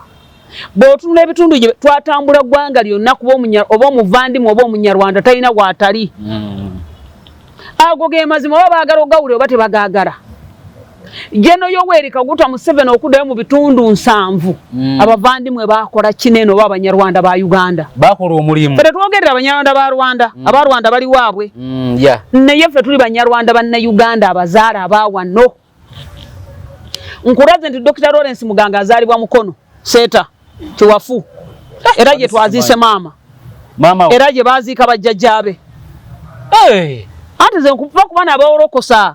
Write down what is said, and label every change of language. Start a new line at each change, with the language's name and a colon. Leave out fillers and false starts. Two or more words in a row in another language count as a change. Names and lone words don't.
Ganda: Bw'otunula ebitundu gye twatambula ggwanga lyonna kuba oba omuvandimwe oba omunyarwanda talina gw'atali. Ago ge mazima oba baagala ogawule oba tebagaagala. Jeno Yoweri Kaguta Museveni okuddayo mu bitundu 7 abavandimwe bakola kinene oba abanyarwanda ba Uganda. Bakola omulimu. Ffe twogerera abanyarwanda ba Rwanda, aba Rwanda bali waabwe. Naye ffe tuli banyarwanda banna Uganda abazaala abaawano. Nkulaze nti Dr. Lawrence Muganga azaalibwa Mukono, Seeta, Kiwafu. Era gye twaziise maama. Era gye baaziika bajjajjaabe. Ate ze nkuva ku baana abawolokosa.